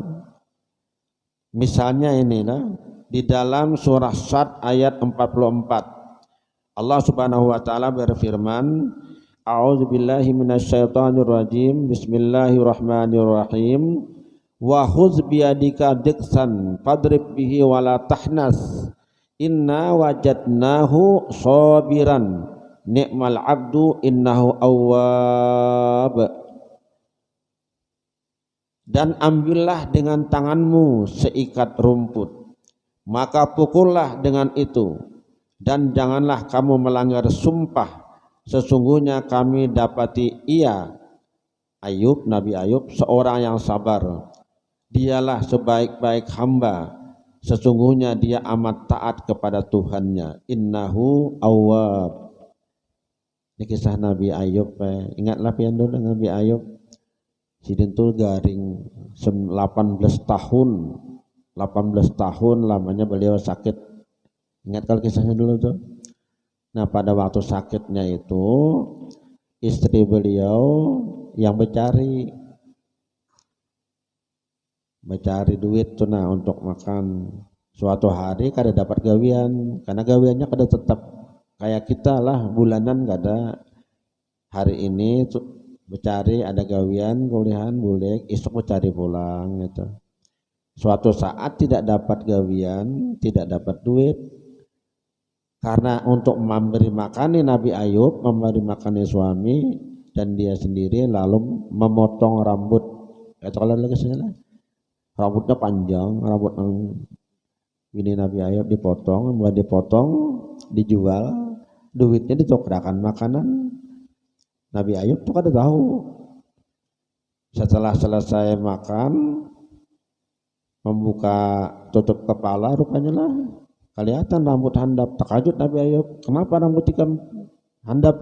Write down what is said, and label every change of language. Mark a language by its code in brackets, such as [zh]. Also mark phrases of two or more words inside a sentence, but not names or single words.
[id] Misalnya inilah di dalam surah Sad ayat 44. Allah [ar] سبحانه وتعالى [id] berfirman, [ar] أعوذ بالله من الشيطان الرجيم. بسم الله الرحمن الرحيم. وخذ بيدك ضغثا فاضرب به ولا تحنث. إنا وجدناه صابرا نعم العبد إنه أواب. [id] Dan ambillah dengan tanganmu seikat rumput, maka pukullah dengan itu. Dan janganlah kamu melanggar sumpah, sesungguhnya kami dapati ia, Ayub, Nabi Ayub, seorang yang sabar. Dialah sebaik-baik hamba, sesungguhnya dia amat taat kepada Tuhannya. [ar] إنه أواب. [id] Ini kisah Nabi Ayub. [bjn] Ingatlah pian dulu Nabi Ayub. Sidin tuh garing 18 tahun lamanya beliau sakit. Ingat kalau kisahnya dulu tuh. Nah pada waktu sakitnya itu istri beliau yang mencari duit tuh nah untuk makan. Suatu hari kada dapat gawian, karena gawiannya kada tetap kayak kita lah bulanan kada. Hari ini tuh mencari ada gawian kuliahan boleh, esok mencari pulang gitu. Suatu saat tidak dapat gawian, tidak dapat duit. Karena untuk memberi makani Nabi Ayub, memberi makani suami dan dia sendiri, lalu memotong rambut. Itu kalau lagi salah, rambutnya panjang, rambut ini Nabi Ayub dipotong, dijual, duitnya ditokrakan makanan. Nabi Ayub tuh kada tahu. Setelah selesai makan, membuka tutup kepala, rupanya lah kelihatan rambut handap. Takajud Nabi Ayub, kenapa rambut ikan handap?